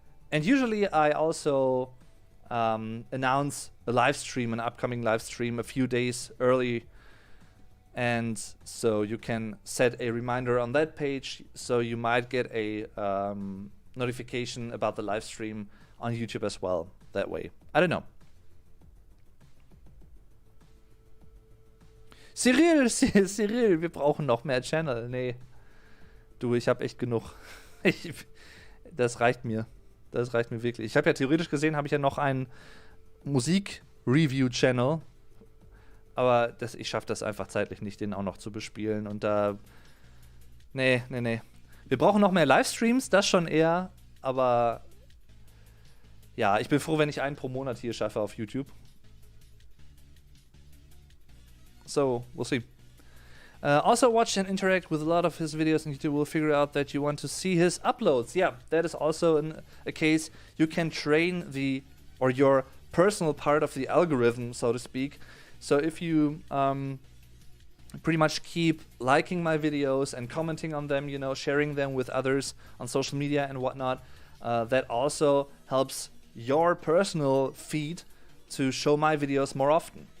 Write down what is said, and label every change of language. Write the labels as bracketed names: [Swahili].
[English] And usually I also announce a live stream, an upcoming live stream, a few days early, and so you can set a reminder on that page, so you might get a notification about the live stream on YouTube as well that way. I don't know. [German] Cyril, wir brauchen noch mehr Channel. Nee, du, ich habe echt genug. Das reicht mir. Das reicht mir wirklich. Ich habe ja theoretisch gesehen, habe ich ja noch einen Musik-Review-Channel. Aber ich schaffe das einfach zeitlich nicht, den auch noch zu bespielen. Und da... Nee. Wir brauchen noch mehr Livestreams, das schon eher. Aber... Ja, ich bin froh, wenn ich einen pro Monat hier schaffe auf YouTube. [English] So, we'll see. Also watch and interact with a lot of his videos, and you will figure out that you want to see his uploads. Yeah, that is also a case. You can train your personal part of the algorithm, so to speak. So if you pretty much keep liking my videos and commenting on them, you know, sharing them with others on social media and whatnot, that also helps your personal feed to show my videos more often.